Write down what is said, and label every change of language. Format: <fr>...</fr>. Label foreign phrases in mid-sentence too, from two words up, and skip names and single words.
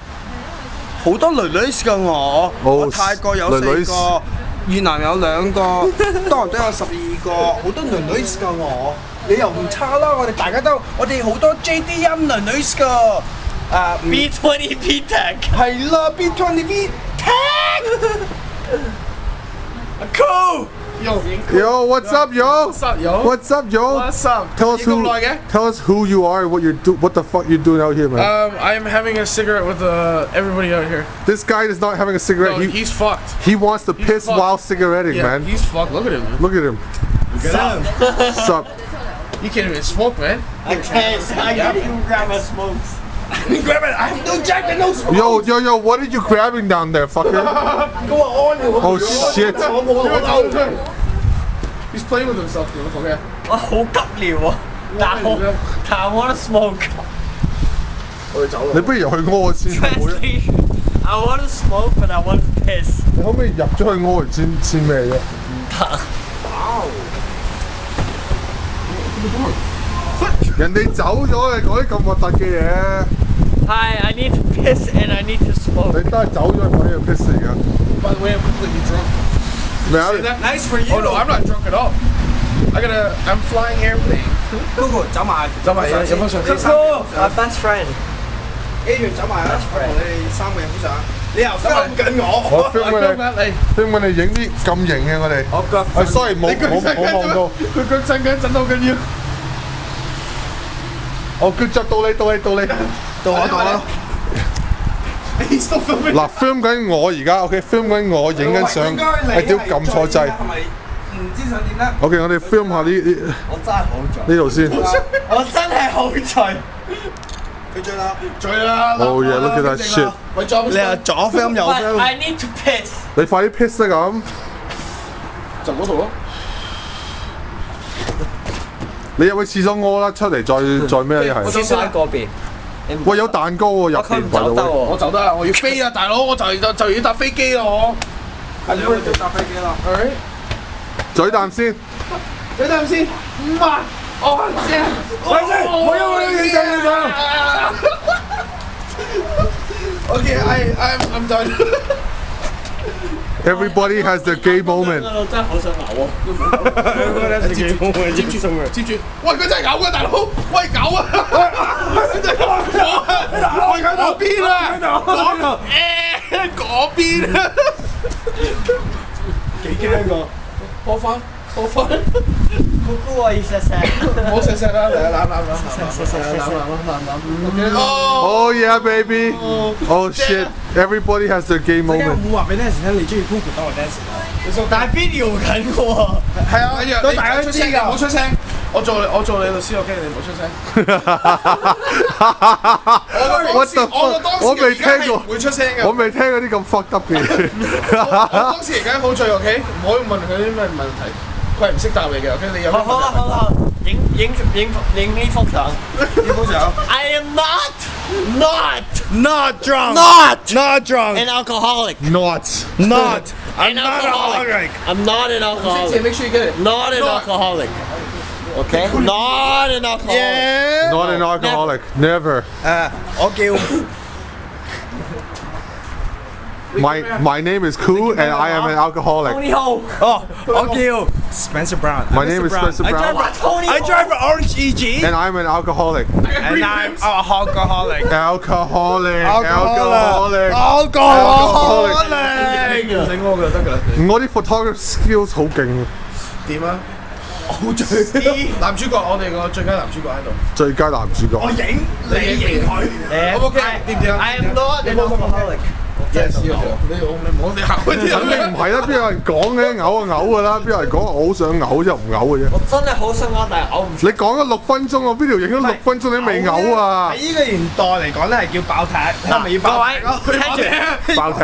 <yue>好多女女㗎我。我泰國有4個，越南有2個，多倫多有12個，好多女女㗎我。你又唔差啦，我哋大家都，我哋好多 JDM 女女㗎。 B20 P-Tech 係啦 ，B20 P-Tech。Cool。</yue> <en>Yo, what's up, yo? What's up, yo? What's up, yo? What's up? Tell us Tell us who you are, what the fuck you doing out here, man. I am having a cigarette with everybody out here. This guy is not having a cigarette. No, he's fucked. He wants to piss fucked. while cigaretting, Yeah, man. he's fucked. Look at him, man. Look at him. Sup? You can't even smoke, man. I can't even grab my smokes. Grab it! I have no jacket, no smoke. Yo, what are you grabbing down there, fucker? Go on. Oh shit.</en> <yue>我冇攞到。</yue> <en>He's playing with himself, dude. Okay.</en> <yue>我好急尿啊！但</yue> <en>I want to smoke.</en> <yue>你不如入去屙先，好唔好啫？</yue> <en>I want to smoke, but I want to piss.</en> <yue>你可唔可以入咗去屙先咩啫？人哋走咗，你講啲咁核突嘅嘢。</yue> <en>Hi, I need to piss and I need to smoke.</en> <yue>你都係走咗講嘢 piss 嚟㗎。</yue> <en>By the way, I'm completely drunk.</en> <yue>咩啊？</yue> <en>See that? Nice for you. Oh no, I'm not drunk at all. I'm flying airplane.</en> <yue>Google 走埋，走埋有冇相？</yue> <en>Cool, my best friend.</en> <yue>A 走埋啦，我同你哋3個影相。你又 film 緊我。我 film 緊你影啲咁型嘅我哋。我腳 sorry 冇望到。佢腳震緊，震到緊要。我腳著到你。到我。</yue> <en>He's still filming.</en> <yue>嗱 film 緊我而家 OK，film 緊我影緊相，係屌撳錯掣。係咪唔知想點咧 OK， 我哋 film 下呢我真係好醉。度先。我真係好醉。佢追啦，追啦</yue> <en>！Oh yeah, look at that shit！</en> <yue>喂，左你係左 film 右 But film。</yue> <en>I need to piss.</en> <yue>你快啲 piss 啦咁。就嗰度咯。你入去廁所屙啦，出嚟再咩一係？廁所喺嗰邊。喂，有蛋糕喎入邊，走得喎。我走得啦，我要飛啊，大佬！我就要搭飛機啦，我。係你會搭飛機啦。 Alright，嘴啖先。你等陣先，唔係，我先，我有影相。</yue> <en>Okay, I'm done. Everybody has their gay moment。</en> <yue>我真係好想嘔喎。接住，喂，佢真係嘔㗎，大佬！喂，嘔啊！喂，嗰邊啊！嗰邊啊！幾驚㗎！播翻。姑姑我要錫錫。唔好錫錫啦，嚟啊攬。</yue> <en>Oh yeah, baby. Oh shit. Everybody has their gay</en> <yue>我 moment。會話俾 Nancy 聽，你中意 Google 多過 Nancy 啦。但係 video 緊喎。係啊，都大家都知㗎唔好出聲。我做你律師 OK，你唔好出聲。我未聽過，會出聲嘅。我未聽過啲咁</yue> <en>fucked up</en> <yue>嘅嘢。我當時而家好醉 OK，唔可以問佢啲咩問題，佢係唔識答你嘅 OK，你有咩問題？好，影呢幅相。呢幅相。</yue> <en>I am not Not drunk. an alcoholic. Not. I'm not an alcoholic. I'm not an alcoholic. Make sure you get it. Not an alcoholic. Okay? Not an alcoholic. Not an alcoholic. Never.</en> <yue>我叫</yue> <en>My name is Koo and I am an alcoholic. Tony Ho.</en> <yue>我叫 Spencer Brown.</yue> <en>My name is Spencer Brown I drive an orange EG and I'm an alcoholic. and I'm a alcoholic. Alcoholic.</en> <yue>唔使屙㗎得㗎啦。我啲</yue> <en>photography skills</en> <yue>好勁，點啊？好醉。男主角，我哋個最佳男主角喺度。最佳男主角。影你影佢。O K，掂唔掂啊</yue> <en>I am not an alcoholic. Yes，</en> <yue>你唔好你行開啲。肯定唔係啦，邊有人講嘅嘔就嘔㗎啦，邊有人講我好想嘔之後唔嘔嘅啫。我真係好想嘔，但係嘔唔出。你講咗6分鐘，我邊條影咗6分鐘你未嘔啊？喺呢個年代嚟講咧係叫爆踢，係咪要爆踢啊？聽住，爆踢！</yue>